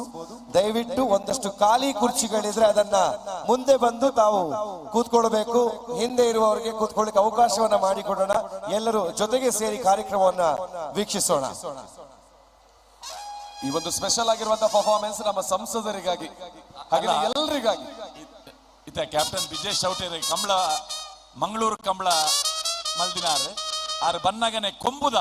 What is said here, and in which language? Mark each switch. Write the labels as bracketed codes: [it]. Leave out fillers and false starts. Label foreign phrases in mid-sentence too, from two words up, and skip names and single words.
[kn] ದಯವಿಟ್ಟು ಒಂದಷ್ಟು ಖಾಲಿ ಕುರ್ಚಿಗಳಿದ್ರೆ ಅದನ್ನ ಮುಂದೆ ಬಂದು ತಾವು ಕೂತ್ಕೊಳ್ಬೇಕು. ಹಿಂದೆ ಇರುವವರಿಗೆ ಕೂತ್ಕೊಳ್ಳಿಕ್ಕೆ ಅವಕಾಶವನ್ನ ಮಾಡಿಕೊಡೋಣ. ಎಲ್ಲರೂ ಜೊತೆಗೆ ಸೇರಿ ಕಾರ್ಯಕ್ರಮವನ್ನ ವೀಕ್ಷಿಸೋಣ. ಈ ಒಂದು ಸ್ಪೆಷಲ್ ಆಗಿರುವಂತಹ ಪರ್ಫಾರ್ಮೆನ್ಸ್ ನಮ್ಮ ಸಂಸದರಿಗಾಗಿ ಹಾಗೆ ಎಲ್ಲರಿಗಾಗಿ. [tcy] ಇತ್ತ ಕ್ಯಾಪ್ಟನ್ ವಿಜಯ್ ಚೌಟೇರಿ ಕಂಬಳ ಮಂಗಳೂರು ಕಂಬಳ ಮಲ್ದಿನಾರ್ ಆರು ಬನ್ನಗನೆ ಕೊಂಬುದ